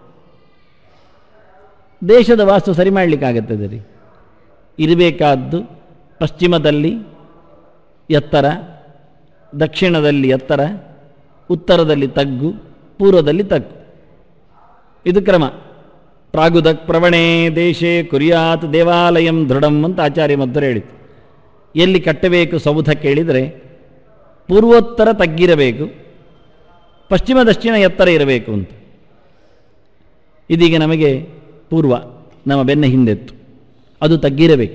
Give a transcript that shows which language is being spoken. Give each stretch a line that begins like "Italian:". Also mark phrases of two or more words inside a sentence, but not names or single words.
Kannada: ದೇಶದ ವಾಸ್ತು ಸರಿ ಮಾಡಲಿಕ್ಕಾಗತ್ತದೆ ರೀ. ಇರಬೇಕಾದ್ದು ಪಶ್ಚಿಮದಲ್ಲಿ ಎತ್ತರ, ದಕ್ಷಿಣದಲ್ಲಿ ಎತ್ತರ, ಉತ್ತರದಲ್ಲಿ ತಗ್ಗು, ಪೂರ್ವದಲ್ಲಿ ತಗ್ಗು. ಇದು ಕ್ರಮ.
Sanskrit: ಪ್ರಾಗುದಕ್ ಪ್ರವಣೇ ದೇಶೇ ಕುರ್ಯಾತ್ ದೇವಾಲಯಂ ದೃಢಂ
Kannada: ಅಂತ ಆಚಾರ್ಯ ಮಧ್ವರು ಹೇಳಿತು. ಎಲ್ಲಿ ಕಟ್ಟಬೇಕು ಸೌಧ ಕೇಳಿದರೆ ಪೂರ್ವೋತ್ತರ ತಗ್ಗಿರಬೇಕು, ಪಶ್ಚಿಮ ದಕ್ಷಿಣ ಎತ್ತರ ಇರಬೇಕು ಅಂತ. ಇದೀಗ ನಮಗೆ ಪೂರ್ವ ನಮ್ಮ ಬೆನ್ನ ಹಿಂದೆತ್ತು, ಅದು ತಗ್ಗಿರಬೇಕು.